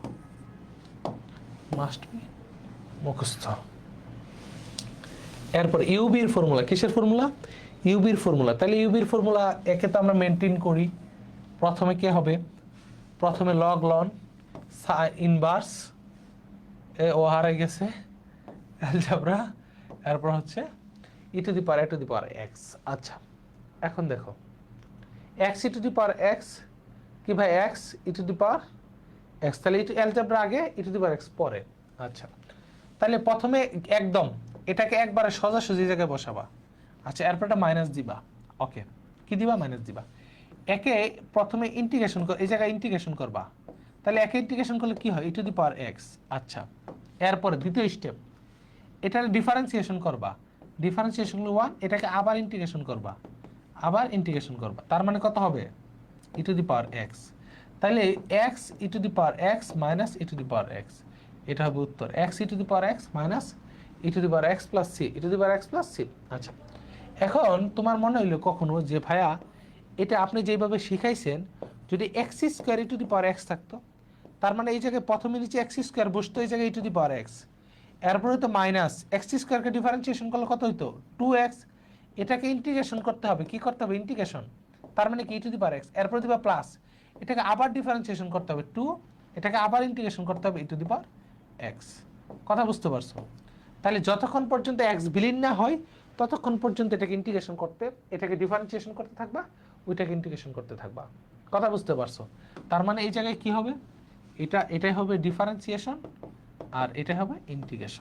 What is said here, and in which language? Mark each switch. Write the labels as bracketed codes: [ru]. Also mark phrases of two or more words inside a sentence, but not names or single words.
[bn] এরপর ইউবির ফর্মুলা, কিসের ফর্মুলা ইউবির ফর্মুলা, তাহলে ইউবির ফর্মুলা একে তো আমরা মেনটেন করি, প্রথমে কি হবে প্রথমে [en] log ln inverse [bn] ও হারাই গেছে অ্যালজেব্রা, এরপর হচ্ছে [en] e to the power x। [bn] আচ্ছা এখন দেখো [en] x e to the power x [bn] কি ভাই [en] x e to the power x, [bn] তাহলে অ্যালজেব্রা আগে [en] e to the power x [bn] পরে। আচ্ছা তাহলে প্রথমে একদম এটাকে একবারে সোজাসুজি জায়গায় বসাবা, আচ্ছা এরপর একটা মাইনাস দিবা, ওকে কি দিবা মাইনাস দিবা, একে প্রথমে ইন্টিগ্রেশন এই জায়গায় ইন্টিগ্রেশন করবা, তাহলে একে ইন্টিগ্রেশন করলে কি হয় [en] e to the power x। [bn] আচ্ছা এরপরে দ্বিতীয় স্টেপ এটার ডিফারেন্সিয়েশন করবা, ডিফারেন্সিয়েশন হলো 1, এটাকে আবার ইন্টিগ্রেশন করবা, তার মানে কত হবে [en] e to the power x, [bn] তাহলে [en] x e to the power x minus e to the power x, এটা হবে উত্তর x e to the power x minus e to the power x plus c, e to the power x plus c। [bn] আচ্ছা এখন তোমার মনে হইলো কখনো যে ভাইয়া এটা আপনি যেভাবে শিখাইছেন যদি x স্কয়ার [en] e to the power x [bn] থাকতো, তার মানে এই জায়গায় প্রথমে নিচে x স্কয়ার বসতো, এই জায়গায় [en] e to the power x, [bn] এরপরে তো মাইনাস x স্কয়ারকে ডিফারেন্সিয়েশন করলে কত হইতো 2x, এটাকে ইন্টিগ্রেশন করতে হবে, কি করতে হবে ইন্টিগ্রেশন, তার মানে কি [en] e to the power x, [bn] এরপরে দিবা প্লাস, এটাকে আবার ডিফারেন্সিয়েশন করতে হবে 2, এটাকে আবার ইন্টিগ্রেশন করতে হবে [en] e to the power x। [bn] কথা বুঝতে পারছো? তাহলে যতক্ষণ পর্যন্ত x বিলীন না হয় ততক্ষণ পর্যন্ত এটাকে ইন্টিগ্রেশন করতে, এটাকে ডিফারেন্সিয়েশন করতে থাকবা, ওইটাকে ইন্টিগ্রেশন করতে থাকবা। কথা বুঝতে পারছো? তার মানে এই জায়গায় কি হবে, এটাই হবে ডিফারেন্সিয়েশন আর এটাই হবে ইন্টিগ্রেশন।